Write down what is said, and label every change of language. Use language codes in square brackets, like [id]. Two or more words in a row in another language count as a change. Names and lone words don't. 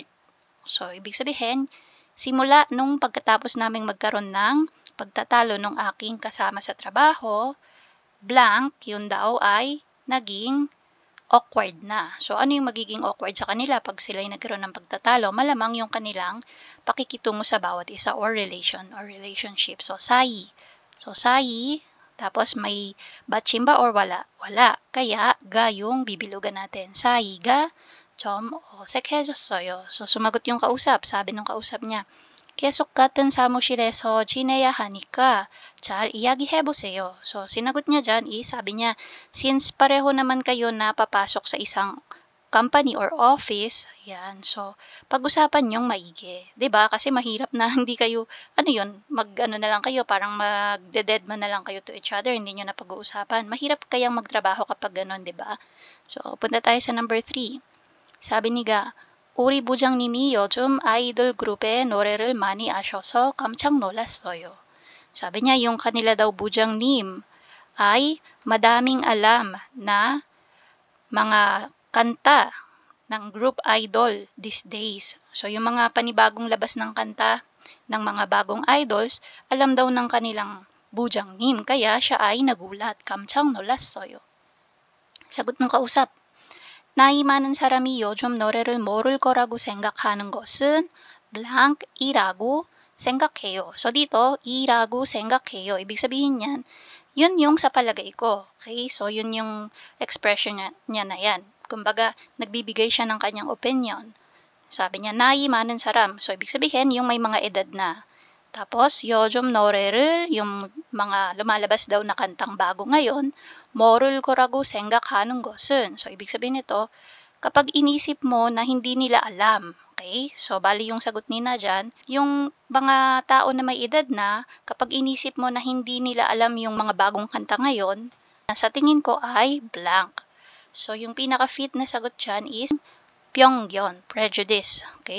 [tl] So, ibig sabihin, simula nung pagkatapos naming magkaroon ng pagtatalo nung aking kasama sa trabaho, blank, yun daw ay naging awkward na. So, ano yung magiging awkward sa kanila pag sila ay nagkaroon ng pagtatalo? Malamang yung kanilang pakikitungo sa bawat isa or [en] relation or relationship. [tl] So, sayi. So, sayi, tapos may batchim ba or wala? Wala. Kaya, ga yung bibilugan natin. [ko] 사이가 좀 어색해졌어요. [tl] So, sumagot yung kausap. Sabi ng kausap niya, [ko] 계속 같은 사무실에서 지내야 하니까 잘 이야기해보세요. [tl] So, sinagot niya dyan is, sabi niya, since pareho naman kayo na papasok sa isang [en] company or office, [tl] yan. So, pag-usapan niyong maigi. 'Di ba? Kasi mahirap na hindi kayo, mag-ano na lang kayo, parang magde-deadman na lang kayo [en] to each other, [tl] hindi niyo na pag-uusapan. Mahirap kayang magtrabaho kapag gano'n, 'di ba? So, punta tayo sa number 3. [ko] 사비 니가 우리 부장님이 요즘 아이돌 그룹의 노래를 많이 아셔서 깜짝 놀랐어요. [tl] Sabi niya, yung kanila daw bujangnim ay madaming alam na mga kanta ng [en] group idol these days. [tl] So, yung mga panibagong labas ng kanta ng mga bagong idols, alam daw ng kanilang bujangnim. Kaya siya ay nagulat. [ko] 깜짝 놀랐어요. [tl] Sagot ng kausap. [ko] 나이 많은 사람이 요즘 노래를 모를 거라고 생각하는 것은 blank이라고 생각해요. [tl] So, dito, [ko] 이라고 생각해요. [tl] Ibig sabihin yan, yun yung sa palagay ko. Okay? So, yun yung expression niya na yan. Kumbaga, nagbibigay siya ng kanyang opinion. Sabi niya, [ko] 나이 많은 사람. [tl] So, ibig sabihin, yung may mga edad na. Tapos, [ko] 요즘 노래를, [tl] yung mga lumalabas daw na kantang bago ngayon, [ko] 모를 거라고 생각하는 것은. [tl] So, ibig sabihin nito, kapag inisip mo na hindi nila alam, okay? So, bali yung sagot ni na dyan, yung mga tao na may edad na, kapag inisip mo na hindi nila alam yung mga bagong kanta ngayon, sa tingin ko ay blank. So, yung pinaka-fit na sagot dyan is pyongyon, prejudice, okay?